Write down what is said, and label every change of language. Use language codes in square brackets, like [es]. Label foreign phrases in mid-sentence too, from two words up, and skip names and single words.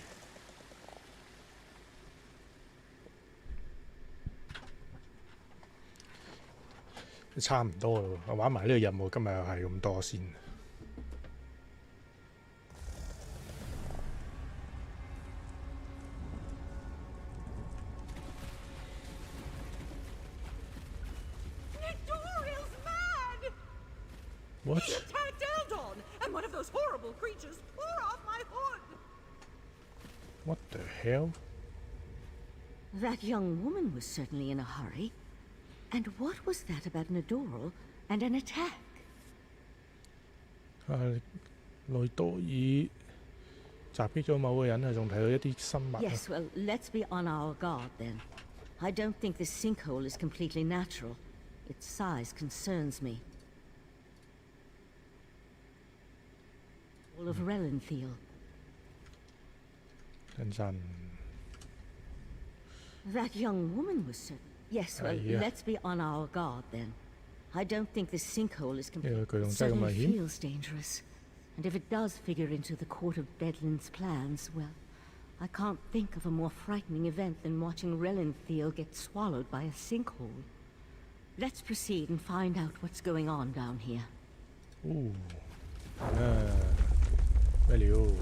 [yue] 差唔多咯，我玩埋呢個任務，今日又係咁多先。What? [en] He attacked Eldon, and one of those horrible creatures tore off my hood. What the hell? That young woman was certainly in a hurry. And what was that about an Adoral and an attack? [yue] 內多爾襲擊咗某個人啊，仲睇到一啲生物啊。 [en] Yes, well, let's be on our guard then. I don't think this sinkhole is completely natural. Its size concerns me. All of Relenfield. [yue] 等陣。 [en] That young woman was certain. Yes, well, let's be on our guard then. I don't think this sinkhole is completely. Certainly feels dangerous. And if it does figure into the Court of Bedlin's plans, well, I can't think of a more frightening event than watching Relenfield get swallowed by a sinkhole. Let's proceed and find out what's going on down here. [yue] Ooh. 咩料？